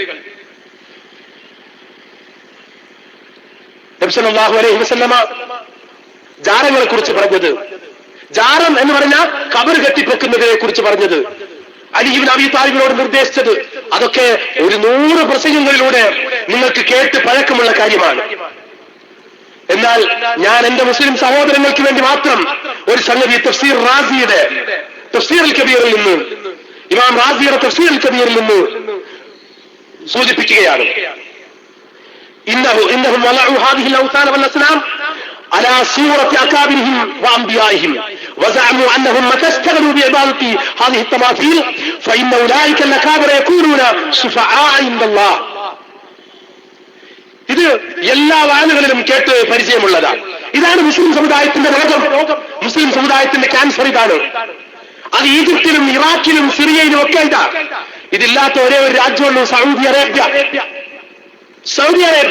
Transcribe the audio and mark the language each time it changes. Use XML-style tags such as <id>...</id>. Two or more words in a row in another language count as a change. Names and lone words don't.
<ml>നബി</ml> <ar>صلى الله عليه وسلم</ar> <ml>ജാരങ്ങളെ കുറിച്ച് പറഞ്ഞത്, ജാരം എന്ന് പറഞ്ഞാൽ കബർ കെട്ടിപ്പൊക്കുന്നതിനെ കുറിച്ച് പറഞ്ഞത്, അലി ഇബ്നു അബീ താലിബിനോട് നിർദ്ദേശിച്ചത്, അതൊക്കെ ഒരു 100 പ്രസംഗങ്ങളിലൂടെ നിങ്ങൾക്ക് കേട്ട് പഴക്കമുള്ള കാര്യമാണ്. എന്നാൽ ഞാൻ എന്റെ മുസ്ലിം സഹോദരങ്ങൾക്ക് വേണ്ടി മാത്രം ഒരു സംഗതി തഫ്സീർ റാസിയുടെ തഫ്സീറുൽ കബീറിൽ നിന്ന്, ഇമാം റാസിയുടെ തഫ്സീറുൽ കബീറിൽ നിന്ന് സൂചിപ്പിക്കുകയാണ്.</ml> <ar>إنهم ولعوا هذه الأوثان والأصنام على صورة أكابرهم وأنبيائهم وزعموا أنهم متى استغلوا بعبادة هذه التماثيل فإن أولئك الأكابر يكونون شفعاء عند الله.</ar> <ml>ഇത് എല്ലാ ആളുകളിലും കേട്ട് പരിചയമുള്ളതാണ്. ഇതാണ് മുസ്ലിം സമുദായത്തിന്റെ രോഗം, മുസ്ലിം സമുദായത്തിന്റെ ക്യാൻസർ ഇതാണ്. അത് ഈജിപ്തിലും ഇറാഖിലും സിറിയയിലും ഒക്കെ ഇതാ. ഇതില്ലാത്ത ഒരേ ഒരു രാജ്യമുള്ളൂ സൗദി അറേബ്യ.</ml>